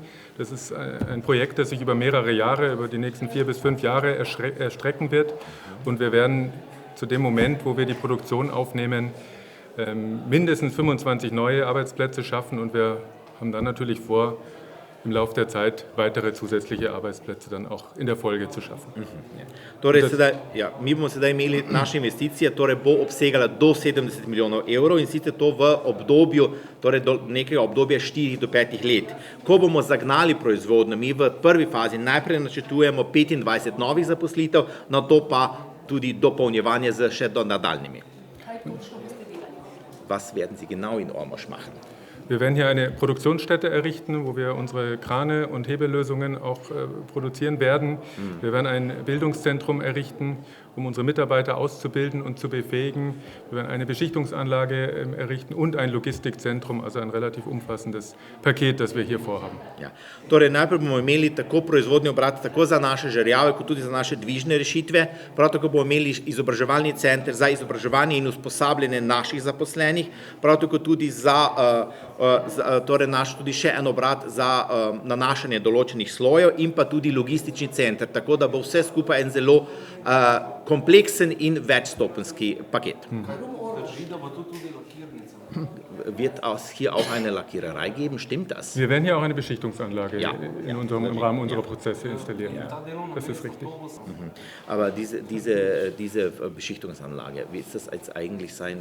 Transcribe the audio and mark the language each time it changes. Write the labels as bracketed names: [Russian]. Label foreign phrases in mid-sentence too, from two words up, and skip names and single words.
[German] Das ist ein Projekt, das sich über mehrere Jahre, über die nächsten 4 bis 5 Jahre erstrecken wird. Und wir werden zu dem Moment, wo wir die Produktion aufnehmen, mindestens 25 neue Arbeitsplätze schaffen und wir haben dann natürlich vor, im Laufe der Zeit weitere zusätzliche Arbeitsplätze dann auch in der Folge zu schaffen. [Slovenian] Torej, mi bomo sedaj imeli naše investicije, torej bo obsegala do 70 milijonov evrov in sicer to v obdobju, torej do nekega obdobja 4 do 5 let. Ko bomo zagnali proizvodnjo, mi v prvi fazi najprej načrtujemo 25 novih zaposlitev, na to pa tudi dopolnjevanje z še nadaljnimi. [German] Was werden Sie genau in Ormož machen? Wir werden hier eine Produktionsstätte errichten, wo wir unsere Krane und Hebellösungen auch produzieren werden. Wir werden ein Bildungszentrum errichten, um unsere Mitarbeiter auszubilden und zu befähigen. Wir werden eine Beschichtungsanlage errichten und ein Logistikzentrum, also ein relativ umfassendes Paket, das wir hier vorhaben. Ja. [Slovenian] Torej, najprej bomo imeli tako proizvodni obrat, tako za naše žerjave, kot tudi za naše dvižne rešitve. Prav tako bomo imeli izobraževalni center za izobraževanje in usposabljanje naših zaposlenih, prav tako tudi torej naš tudi še en obrat za nanašanje določenih slojev in pa tudi logistični center, tako da bo vse skupaj en zelo kompleksen in večstopenski paket. [German] Wird es hier auch eine Lackiererei geben? Stimmt das? Wir werden hier auch eine Beschichtungsanlage im Rahmen unserer Prozesse installieren. Ja. Das ist richtig. Aber diese Beschichtungsanlage, wie ist das jetzt eigentlich sein?